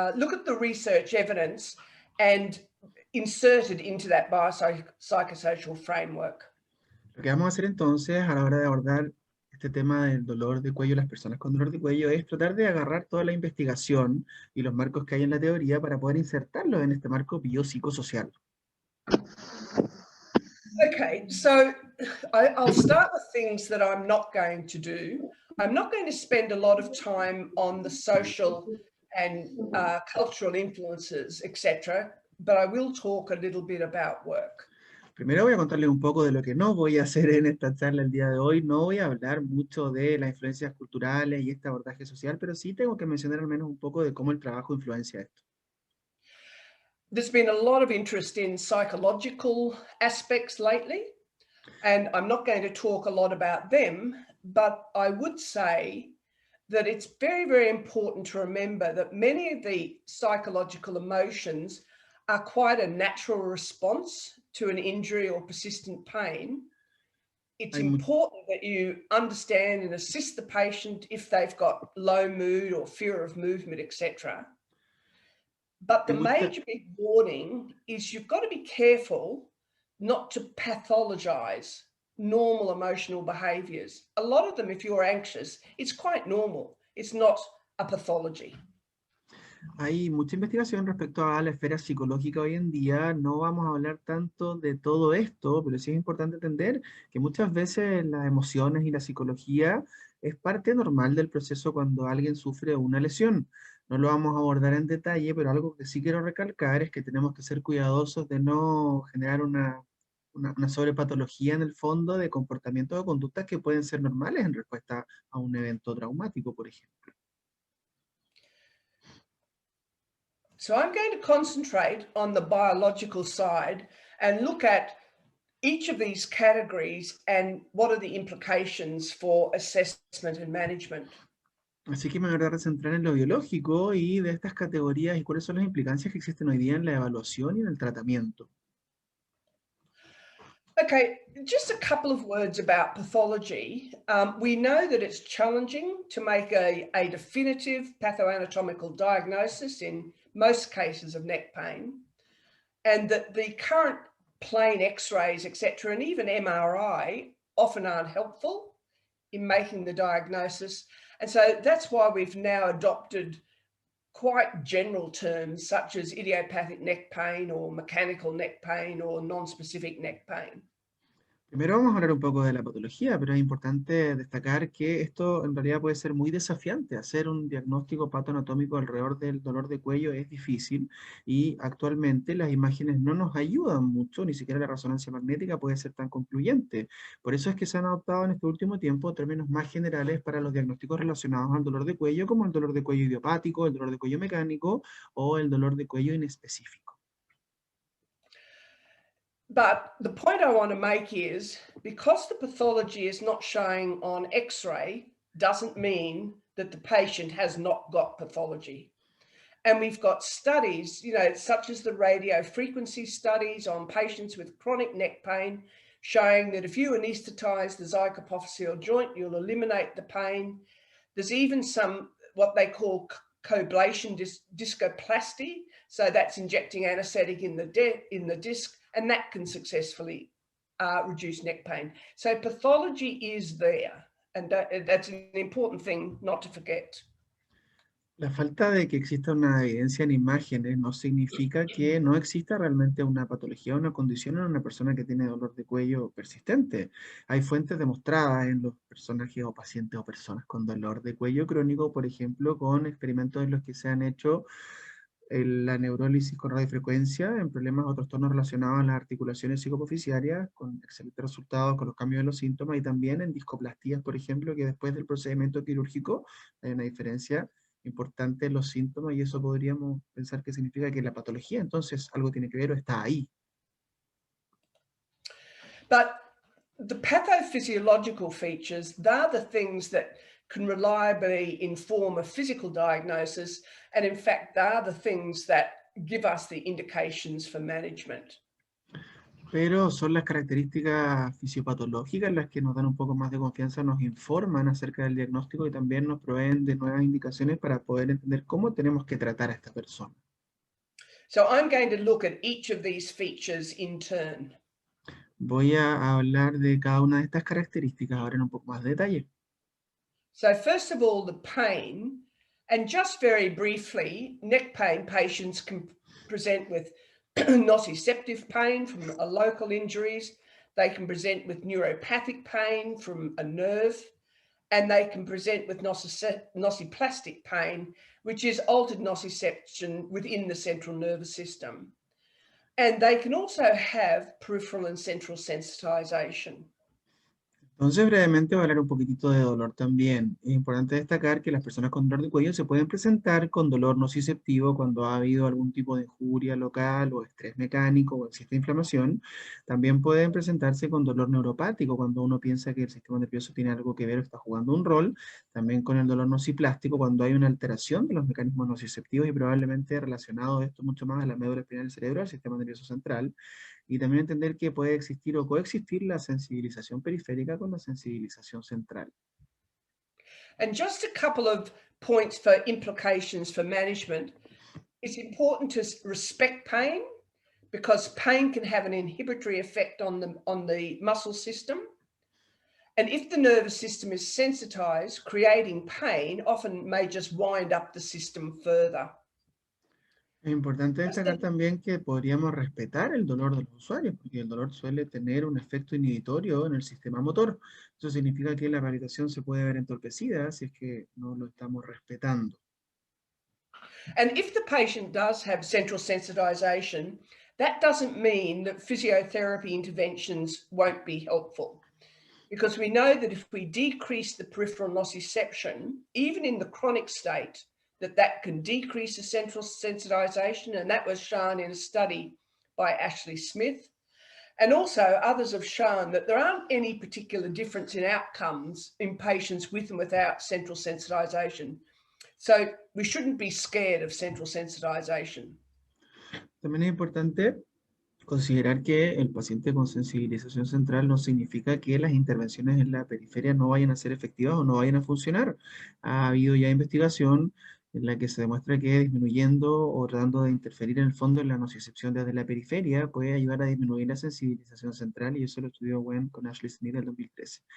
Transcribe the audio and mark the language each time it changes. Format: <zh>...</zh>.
<en>look at the research evidence and insert it into that biopsychosocial framework.</en> <es>Lo que vamos a hacer entonces a la hora de abordar este tema del dolor de cuello, las personas con dolor de cuello, es tratar de agarrar toda la investigación y los marcos que hay en la teoría para poder insertarlos en este marco biopsicosocial.</es> <en>Okay, so I'll start with things that I'm not going to do. I'm not going to spend a lot of time on the social and cultural influences, etc., but I will talk a little bit about work.</en> <es>Primero voy a contarles un poco de lo que no voy a hacer en esta charla el día de hoy. No voy a hablar mucho de las influencias culturales y este abordaje social, pero sí tengo que mencionar al menos un poco de cómo el trabajo influencia esto.</es> <en>There's been a lot of interest in psychological aspects lately, and I'm not going to talk a lot about them, but I would say that it's very, very important to remember that many of the psychological emotions are quite a natural response to an injury or persistent pain. It's important that you understand and assist the patient if they've got low mood or fear of movement, etc. But the major big warning is you've got to be careful not to pathologize normal emotional behaviors. A lot of them, if you're anxious, it's quite normal. It's not a pathology.</en> <es>Hay mucha investigación respecto a la esfera psicológica hoy en día. No vamos a hablar tanto de todo esto, pero sí es importante entender que muchas veces las emociones y la psicología es parte normal del proceso cuando alguien sufre una lesión. No lo vamos a abordar en detalle, pero algo que sí quiero recalcar es que tenemos que ser cuidadosos de no generar una sobrepatología en el fondo de comportamientos o conductas que pueden ser normales en respuesta a un evento traumático, por ejemplo.</es> <en>So I'm going to concentrate on the biological side and look at each of these categories and what are the implications for assessment and management.</en> <es>Así que me voy a tratar de centrar en lo biológico y de estas categorías y cuáles son las implicancias que existen hoy día en la evaluación y en el tratamiento.</es> <en>Okay, just a couple of words about pathology. We know that it's challenging to make a definitive pathoanatomical diagnosis in most cases of neck pain, and that the current plain x-rays, etc., and even MRI often aren't helpful in making the diagnosis. And so that's why we've now adopted quite general terms such as idiopathic neck pain or mechanical neck pain or non-specific neck pain.</en> <es>Primero vamos a hablar un poco de la patología, pero es importante destacar que esto en realidad puede ser muy desafiante. Hacer un diagnóstico patoanatómico alrededor del dolor de cuello es difícil y actualmente las imágenes no nos ayudan mucho, ni siquiera la resonancia magnética puede ser tan concluyente. Por eso es que se han adoptado en este último tiempo términos más generales para los diagnósticos relacionados al dolor de cuello, como el dolor de cuello idiopático, el dolor de cuello mecánico o el dolor de cuello inespecífico.</es> <en>But the point I want to make is, because the pathology is not showing on X-ray, doesn't mean that the patient has not got pathology. And we've got studies, such as the radio frequency studies on patients with chronic neck pain, showing that if you anesthetize the zygapophyseal joint, you'll eliminate the pain. There's even some, what they call coblation discoplasty. So that's injecting anesthetic in the disc, and that can successfully reduce neck pain. So pathology is there, and that's an important thing not to forget.</en> <es>La falta de que exista una evidencia en imágenes no significa que no exista realmente una patología o una condición en una persona que tiene dolor de cuello persistente. Hay fuentes demostradas en los personajes o pacientes o personas con dolor de cuello crónico, por ejemplo, con experimentos en los que se han hecho la neurólisis con radiofrecuencia en problemas o trastornos relacionados a las articulaciones psicopofisiarias, con excelentes resultados con los cambios de los síntomas, y también en discoplastías, por ejemplo, que después del procedimiento quirúrgico hay una diferencia importante en los síntomas, y eso podríamos pensar que significa que la patología entonces algo tiene que ver o está ahí.</es> <en>But the pathophysiological features, they're the things that can reliably inform a physical diagnosis, and in fact, they're the things that give us the indications for management.</en> <es>pero son las características fisiopatológicas las que nos dan un poco más de confianza, nos informan acerca del diagnóstico y también nos proveen de nuevas indicaciones para poder entender cómo tenemos que tratar a esta persona.</es> <en>So I'm going to look at each of these features in turn.</en> <es>Voy a hablar de cada una de estas características ahora en un poco más de detalle.</es> <en>So first of all, the pain, and just very briefly, neck pain patients can present with nociceptive pain from local injuries. They can present with neuropathic pain from a nerve, and they can present with nociplastic pain, which is altered nociception within the central nervous system. And they can also have peripheral and central sensitization.</en> <es>Entonces, brevemente voy a hablar un poquitito de dolor también. Es importante destacar que las personas con dolor de cuello se pueden presentar con dolor nociceptivo cuando ha habido algún tipo de injuria local o estrés mecánico o existe inflamación. También pueden presentarse con dolor neuropático cuando uno piensa que el sistema nervioso tiene algo que ver o está jugando un rol. También con el dolor nociplástico cuando hay una alteración de los mecanismos nociceptivos y probablemente relacionado esto mucho más a la médula espinal del cerebro, al sistema nervioso central. Y también entender que puede existir o coexistir la sensibilización periférica con la sensibilización central.</es> <en>And just a couple of points for implications for management. It's important to respect pain because pain can have an inhibitory effect on the muscle system. And if the nervous system is sensitized, creating pain often may just wind up the system further.</en> <es>Es importante destacar también que podríamos respetar el dolor de los usuarios, porque el dolor suele tener un efecto inhibitorio en el sistema motor. Eso significa que la rehabilitación se puede ver entorpecida si es que no lo estamos respetando.</es> <en>And if the patient does have central sensitization, that doesn't mean that physiotherapy interventions won't be helpful. Because we know that if we decrease the peripheral nociception, even in the chronic state, that can decrease the central sensitization, and that was shown in a study by Ashley Smith. And also others have shown that there aren't any particular difference in outcomes in patients with and without central sensitization. So we shouldn't be scared of central sensitization.</en> <es>También es importante considerar que el paciente con sensibilización central no significa que las intervenciones en la periferia no vayan a ser efectivas o no vayan a funcionar. Ha habido ya investigación en la que se demuestra que disminuyendo o tratando de interferir en el fondo en la nocicepción desde la periferia puede ayudar a disminuir la sensibilización central, y eso lo estudió Gwen con Ashley Smith en el 2013.</es>